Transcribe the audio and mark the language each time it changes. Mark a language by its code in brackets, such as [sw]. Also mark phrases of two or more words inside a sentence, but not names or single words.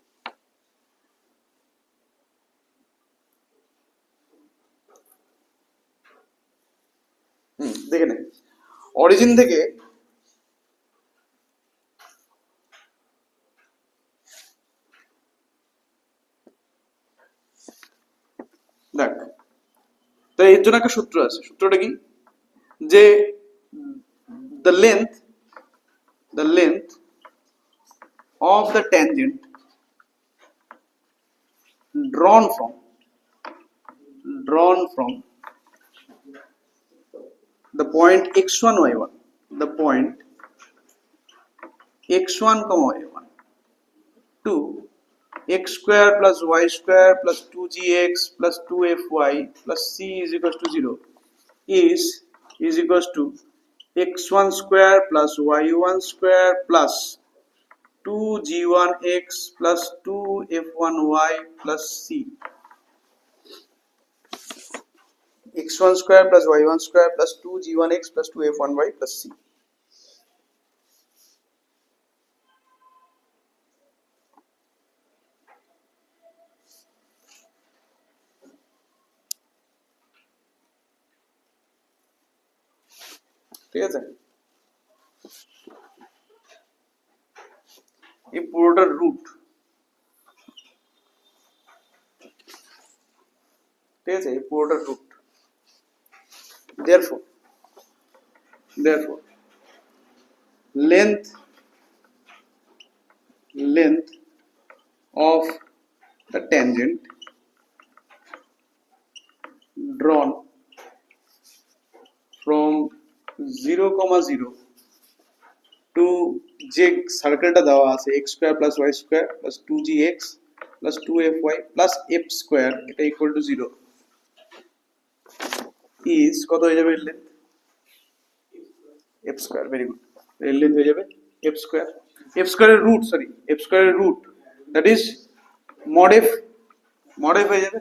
[bn] দেখে নে, অরিজিন থেকে দেখ, তো এর জন্য একটা সূত্র আছে। সূত্রটা কি, যে [en] the length of the tangent drawn from the point x1 y1, the point x1 y1 to x square plus y square plus 2gx plus 2fy plus c is equals to 0 is equals to x1 square plus y1 square plus 2g1x plus 2f1y plus c, x1 square plus y1 square plus 2g1x plus 2f1y plus c। [bn] ঠিক আছে, এই পুরোটার রুট, ঠিক আছে, এই পুরোটার রুট। [en] therefore length of the tangent drawn from 0, 0 to [bn] যে সার্কেলটা দেওয়া আছে [en] x square plus y square plus 2gx plus 2fy plus f square, এটা equal to 0 is [bn] কত হয়ে যাবে এর লেন্থ, [en] f square, very good, [bn] এর লেন্থ হয়ে যাবে [en] f square, f square [bn] এর রুট, [en] sorry f square [bn] এর রুট, [en] that is mod f [bn] হয়ে যাবে।